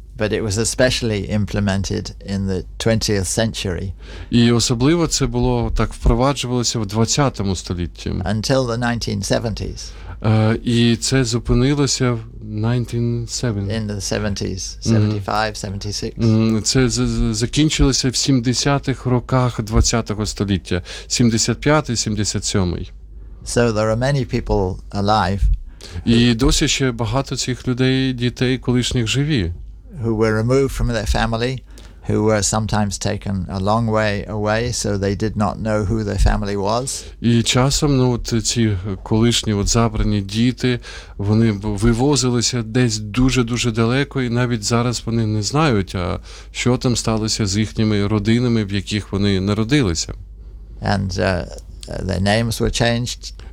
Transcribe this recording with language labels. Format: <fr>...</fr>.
<en>But it was especially implemented in the 20th century.</en> <uk>І особливо це було так впроваджувалося в 20-му столітті.</uk> <en>Until the 1970s.</en> <uk>І це зупинилося в 1970.</uk> <en>In the 70s, 75, 76.</en> <uk>Це закінчилося в 70-х роках 20-го століття, 75-й, 77-й.</uk> <en>So there are many people alive.</en> <uk>І досі ще багато цих людей, дітей колишніх живі.</uk> <en>Who were removed from their family, who were sometimes taken a long way away, so they did not know who their family was.</en> <uk>І часом, ну, от ці колишні от забрані діти, вони вивозилися десь дуже-дуже далеко, і навіть зараз вони не знають, а що там сталося з їхніми родинами, в яких вони народилися.</uk> <en>And their names were changed.</en>